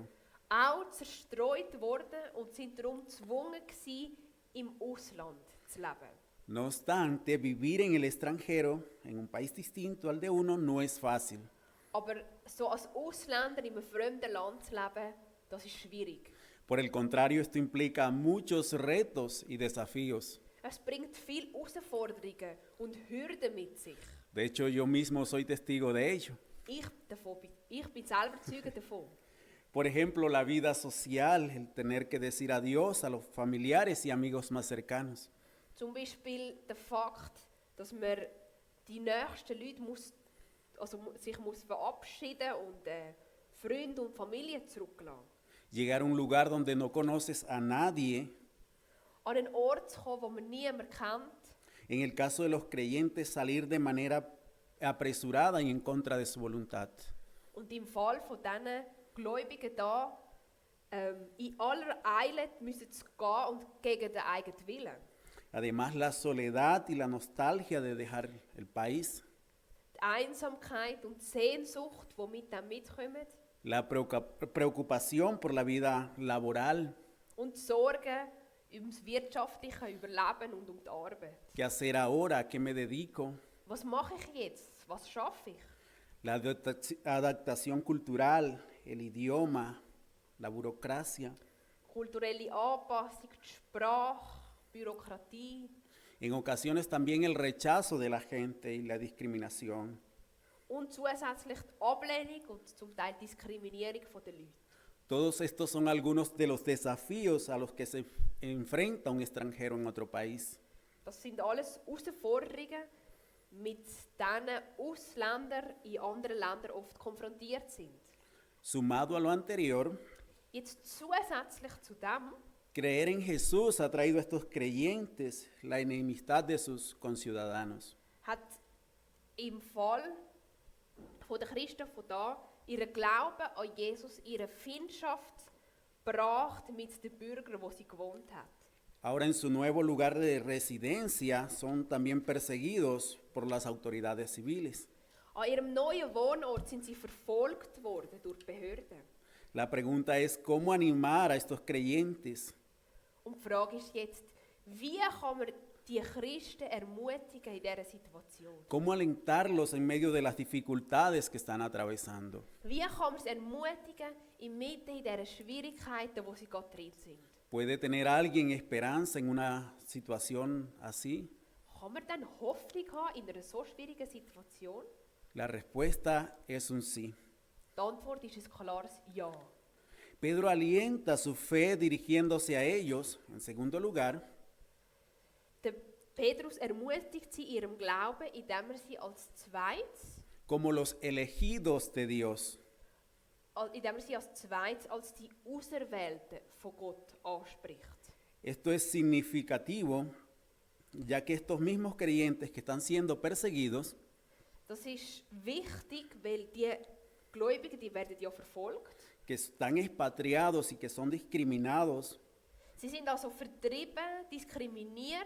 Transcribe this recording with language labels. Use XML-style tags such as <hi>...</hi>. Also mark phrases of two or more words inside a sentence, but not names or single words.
<de>auch zerstreut worden und sind darum gezwungen gewesen, im Ausland zu leben.</de> <es>No obstante, vivir en el extranjero, en un país distinto al de uno, no es fácil.</es> <de>Aber so als Ausländer in einem fremden Land zu leben, das ist schwierig.</de> <es>Por el contrario, esto implica muchos retos y desafíos.</es> <de>Es bringt viele Herausforderungen und Hürden mit sich.</de> <es>De hecho, yo mismo soy testigo de ello.</es> <de>Ich bin selber Zeuge davon.</de> <es>Por ejemplo, la vida social, el tener que decir adiós a los familiares y amigos más cercanos.</es> <de>Zum Beispiel der Fakt, dass man die nächsten Leute sich muss verabschieden und Freunde und Familie zurücklassen.</de> <es>Llegar a un lugar donde no conoces a nadie.</es> <de>An einen Ort zu kommen, wo man niemanden kennt.</de> <es>En el caso de los creyentes, salir de manera apresurada y en contra de su voluntad.</es> <de>Und im Fall von diesen Gläubigen da, in aller Eile müssen sie gehen und gegen den eigenen Willen.</de> <es>Además, la soledad y la nostalgia de dejar el país.</es> <de>Die Einsamkeit und die Sehnsucht, die mit dem mitkommen.</de> <es>La preocupación por la vida laboral.</es> <de>Und die Sorgen ums wirtschaftliche Überleben und um die Arbeit.</de> <es>¿Qué hacer ahora? ¿A qué me dedico?</es> <de>Was mache ich jetzt? Was schaffe ich?</de> <es>La adaptación cultural, el idioma, la burocracia.</es> <de>Kulturelle Anpassung, die Sprache, Bürokratie.</de> <es>En ocasiones también el rechazo de la gente y la discriminación.</es> <de>Und zusätzlich die Ablehnung und zum Teil Diskriminierung der Leute.</de> <es>Todos estos son algunos de los desafíos a los que se enfrenta un extranjero en otro país.</es> <de>Das sind alles Herausforderungen, mit denen Ausländer in anderen Ländern oft konfrontiert sind.</de> <es>Sumado a lo anterior,</es> <de>Jetzt zusätzlich zu dem,</de> <es>creer en Jesús ha traído a estos creyentes la enemistad de sus conciudadanos.</es> <de>hat im Fall von der Christen von da ihren Glauben an Jesus, ihre Feindschaft gebracht mit den Bürgern, wo sie gewohnt hat.</de> <es>Ahora en su nuevo lugar de residencia son también perseguidos por las autoridades civiles.</es> <de>An ihrem neuen Wohnort sind sie verfolgt worden durch die Behörden.</de> <es>La pregunta es, ¿cómo animar a estos creyentes?</es> <de>Und die Frage ist jetzt, wie kann man die Christen ermutigen in dieser Situation?</de> <es>¿Cómo alentarlos en medio de las dificultades que están atravesando?</es> <de>Wie kann man sie ermutigen inmitten dieser Schwierigkeiten, wo sie gerade drin sind?</de> <es>¿Puede tener alguien esperanza en una situación así?</es> <de>Kann man dann Hoffnung haben in einer so schwierigen Situation?</de> <es>La respuesta es un sí.</es> <de>Die Antwort ist ein klares Ja.</de> <es>Pedro alienta su fe dirigiéndose a ellos, en segundo lugar,</es> <de>Der Petrus ermutigt sie in ihrem Glauben, indem sie als Zweites,</de> <es>como los elegidos de Dios.</es> <de>als die Auserwählten von Gott anspricht.</de> <es>Esto es significativo, ya que estos mismos creyentes que están siendo perseguidos</es> <de>Das ist wichtig, weil die Gläubigen, die werden ja verfolgt.</de> <es>que están expatriados y que son discriminados,</es> <de>Sie sind also vertrieben, diskriminiert,</de>